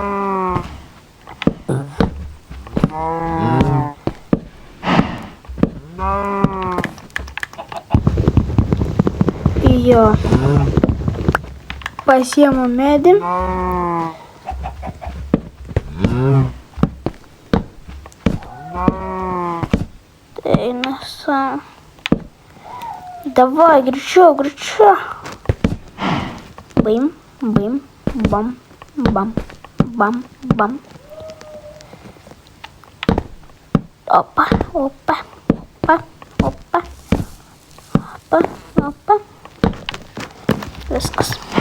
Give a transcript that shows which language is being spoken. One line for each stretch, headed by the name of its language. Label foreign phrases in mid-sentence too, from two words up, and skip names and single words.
Lithuanian: Jo. Pasiemu medį. Tai nesa. Davai, greičiau, greičiau. Bim, bim, bam, bam, bam, bam. Opa, opa, opa, opa, opa, opa. Viskas.